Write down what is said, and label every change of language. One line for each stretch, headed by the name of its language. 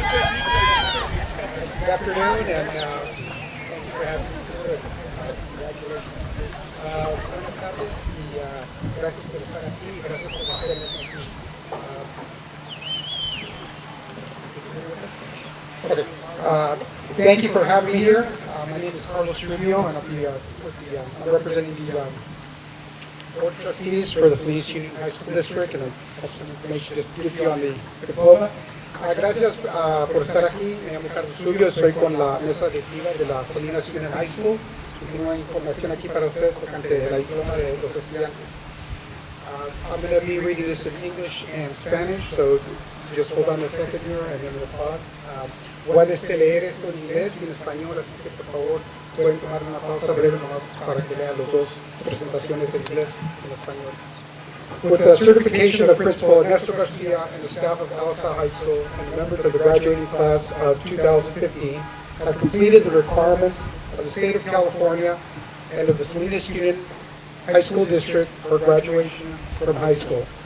English: Good afternoon, and thank you for having me. Congratulations.
Spanish: Buenas tardes y gracias por estar aquí y gracias por tenerme aquí. Okay.
English: Thank you for having me here. My name is Carlos Rubio, and I'm representing the Board of Trustees for the Salinas Union High School District, and I have some information just to give you on the diploma.
Spanish: Gracias por estar aquí. Me llamo Carlos Rubio, estoy con la mesa directiva de la Salinas Union High School y tengo información aquí para ustedes tocante la diploma de los estudiantes.
English: I'm going to be reading this in English and Spanish, so just hold on a second here and then we'll pause.
Spanish: Puedes leer esto en inglés y en español, así que por favor pueden tomar una pausa breve nomás para que lean las dos presentaciones en inglés y en español.
English: With the certification of Principal Ernesto Garcia and the staff of Alisal High School and the members of the graduating class of 2015 have completed the requirements of the state of California and of the Salinas Union High School District for graduation from high school.